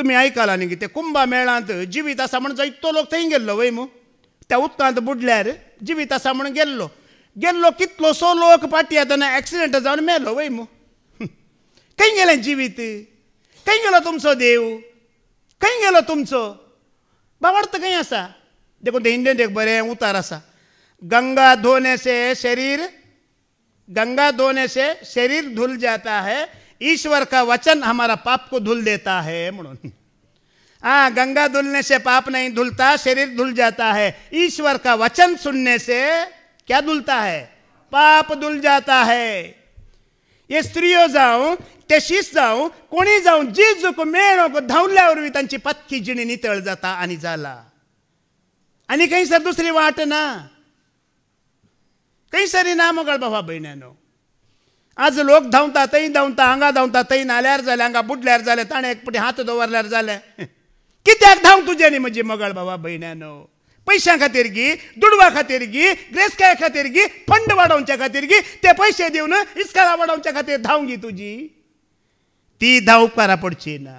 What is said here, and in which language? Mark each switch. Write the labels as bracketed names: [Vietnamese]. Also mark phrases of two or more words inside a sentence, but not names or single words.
[Konkani] तुम्ही ऐकाला न्ही ते कुंभा मेळांत जिवीत आसा म्हणून जायतो लोक थंय गेल्लो वय मू त्या उदकांत बुडल्यार जिवीत आसा म्हणून गेल्लो कितलोसो लोक पाटी येतना एक्सिडेंट जावन मेलो वय मू खंय गेलें जिवीत खंय गेलो तुमचो देव खंय गेलो तुमचो बाबा खंय आसा देखून ते हिंदीन एक बरें उतार आसा [Hindi] गंगा धोने से शरीर धुल जाता है ईश्वर का वचन हमारा पाप को धुल देता है म्हणून हाँ गंगा धुलने से पाप नहीं धुलता शरीर धुल जाता है ईश्वर का वचन सुनने से क्या धुलता है पाप धुल जाता है [Konkani] ये स्त्रियो जावं ते शीस जावं कोणी जावं जेजूक मेळोक धांवल्या वरवीं तांची पत्की जिणी नितळ जाता आनी जाला आनी खंयसर दुसरी वाट ना खंयसरी ना मोगाळ बाबा भयण्यानो आज लोक धांवता थंय धांवता हांगा धांवता थंय नाल्यार जालें हांगा बुडल्यार जालें ताणें एक पटी हात दवरल्यार जालें कित्याक धांव तुजें न्ही म्हजी मोगाळ बाबा भयण्यानो पैशां खातीर गी दुडवा खातीर गी ग्रेस्काय खातीर गी फंड वाडोवच्या खातीर गी ते पयशे दिवन इस्काला वाडोवच्या खातीर धांव गी तुजी ती धांव उपकारा पडची